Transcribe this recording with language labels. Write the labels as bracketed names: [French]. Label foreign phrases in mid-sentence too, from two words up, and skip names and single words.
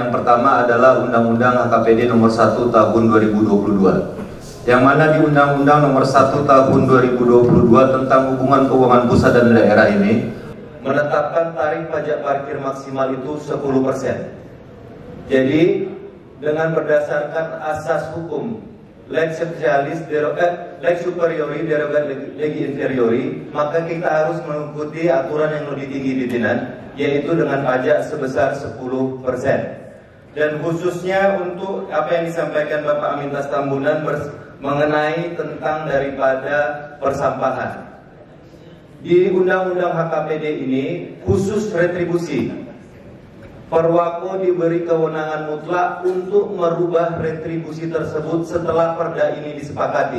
[Indonesian] Yang pertama adalah Undang-Undang HKPD nomor 1 tahun 2022. Yang mana di Undang-Undang nomor 1 tahun 2022 tentang hubungan keuangan pusat dan daerah ini menetapkan tarif pajak parkir maksimal itu 10%. Jadi dengan berdasarkan asas hukum [Latin] lex specialis lex superiori derogat legi inferiori, [Indonesian] maka kita harus mengikuti aturan yang lebih tinggi pimpinan, yaitu dengan pajak sebesar 10%. Dan khususnya untuk apa yang disampaikan Bapak Amintas Tambunan mengenai tentang daripada persampahan. Di Undang-Undang HKPD ini khusus retribusi, Perwako diberi kewenangan mutlak untuk merubah retribusi tersebut setelah perda ini disepakati.